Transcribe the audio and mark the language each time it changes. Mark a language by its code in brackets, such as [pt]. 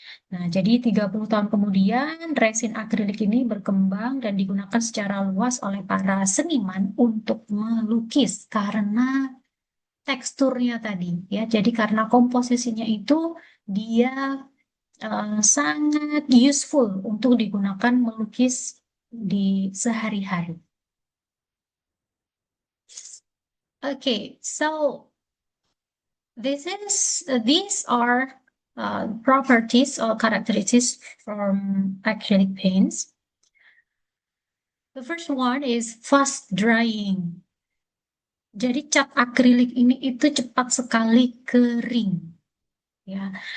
[id] Nah, jadi 30 tahun kemudian, resin akrilik ini berkembang dan digunakan secara luas oleh para seniman untuk melukis karena teksturnya tadi ya. Jadi karena komposisinya itu dia sangat useful untuk digunakan melukis di sehari-hari. [en] Okay, so these are properties or characteristics from acrylic paints. The first one is fast drying. [id] Jadi cat akrilik ini itu cepat sekali kering, ya.